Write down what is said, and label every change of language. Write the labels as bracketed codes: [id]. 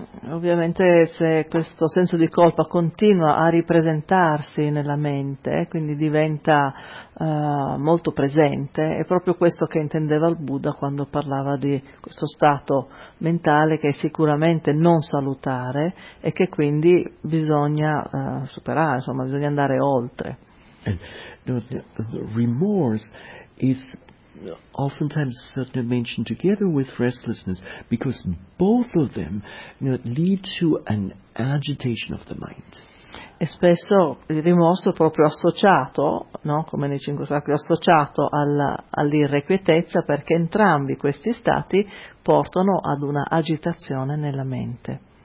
[it] Ovviamente se questo senso di colpa continua a ripresentarsi nella mente, quindi diventa molto presente, è proprio questo che intendeva il Buddha quando parlava di questo stato mentale che è sicuramente non salutare e che quindi bisogna superare, insomma bisogna andare oltre. [en] The remorse is oftentimes mentioned together with restlessness, because both of them lead to an agitation of the mind. [it] E spesso il rimorso è proprio associato, no, come nei cinque sacri, associato all'irrequietezza, perché entrambi questi stati portano ad una agitazione nella mente.